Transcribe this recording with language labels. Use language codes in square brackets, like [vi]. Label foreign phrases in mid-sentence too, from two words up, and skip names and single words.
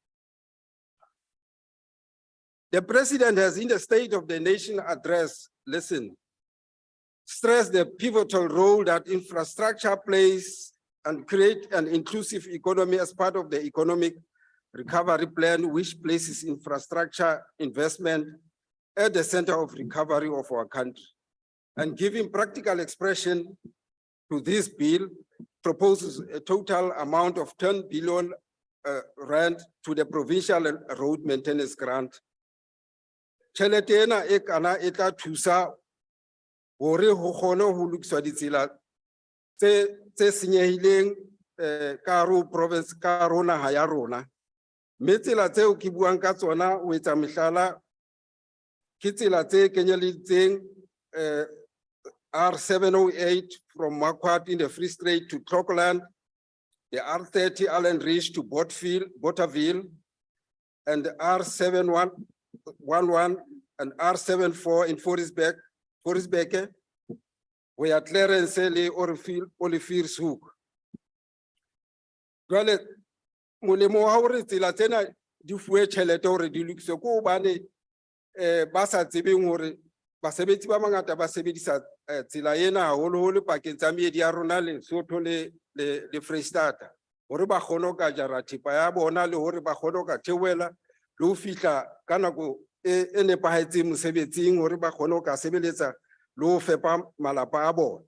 [en] The president has, in the State of the Nation address, stressed the pivotal role that infrastructure plays and create an inclusive economy as part of the economic recovery plan, which places infrastructure investment at the center of recovery of our country. And giving practical expression to this bill, proposes a total amount of 10 billion rand to the provincial road maintenance grant. [st] Tjhelete ena e kana e tla thusa hore ho kgone ho lokiswa ditsela tse senyehileng ka hare ho province ka hare ho naha ya rona. Mme tsela tseo ke buang ka tsona ho etsa mehlala ke tsela tse kenyeleditseng R708 [en] from Marquardt in the Free State to Clockland, the R30 Allen Ridge to Botterville, and the R7111 and R74 in Forestbeke, [st] where Clarence le Olifiershoek. Jwale molemo wa hore tsela tsena di fuwe tjhelete hore di lokiswe ko hobane ba sa tsebeng hore basebetsi ba mangata ba sebedisa tsela ena haholoholo pakeng tsa meedi ya rona Lesotho le Freistata hore ba kgone ho ka jara thepa ya bona le hore ba kgone ho ka theohela le ho fihla ka nako e nepahetseng mosebetsing hore ba kgone ho ka sebeletsa le ho fepa malapa a bona.